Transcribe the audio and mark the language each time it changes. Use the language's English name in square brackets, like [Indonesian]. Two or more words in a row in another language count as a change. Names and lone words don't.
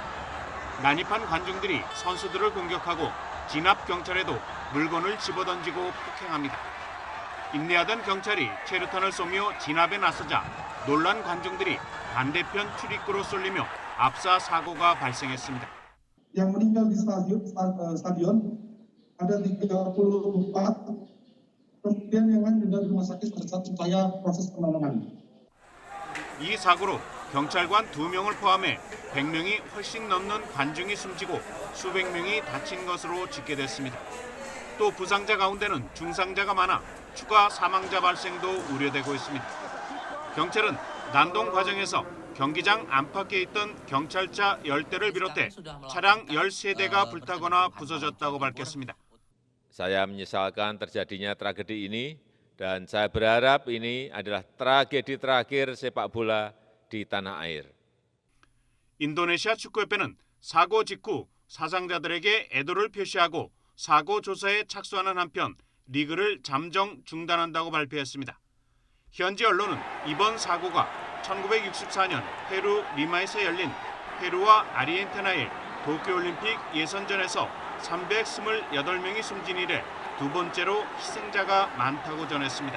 [Korean] 난입한 관중들이 선수들을 공격하고 진압 경찰에도 물건을 집어던지고 폭행합니다. 인내하던 경찰이 체류탄을 쏘며 진압에 나서자 놀란 관중들이 반대편 출입구로 쏠리며 압사 사고가 발생했습니다. [Indonesian] Yang meninggal di stadion ada 34, kemudian yang lain di rumah sakit saat upaya proses penanganan. [Korean] 이 사고로 경찰관 2명을 포함해 100명이 훨씬 넘는 관중이 숨지고 수백 명이 다친 것으로 집계됐습니다. 또 부상자 가운데는 중상자가 많아 추가 사망자 발생도 우려되고 있습니다. 경찰은 난동 과정에서 경기장 안팎에 있던 경찰차 10대를 비롯해 차량 13대가 불타거나 부서졌다고 밝혔습니다. [Indonesian] Saya menyesalkan terjadinya tragedi ini dan saya berharap ini adalah tragedi terakhir sepak bola di tanah air. [Korean] 인도네시아 축구협회는 사고 직후 사상자들에게 애도를 표시하고 사고 조사에 착수하는 한편 리그를 잠정 중단한다고 발표했습니다. 현지 언론은 이번 사고가 1964년 페루 리마에서 열린 페루와 아르헨티나의 도쿄올림픽 예선전에서 328명이 숨진 이래 두 번째로 희생자가 많다고 전했습니다.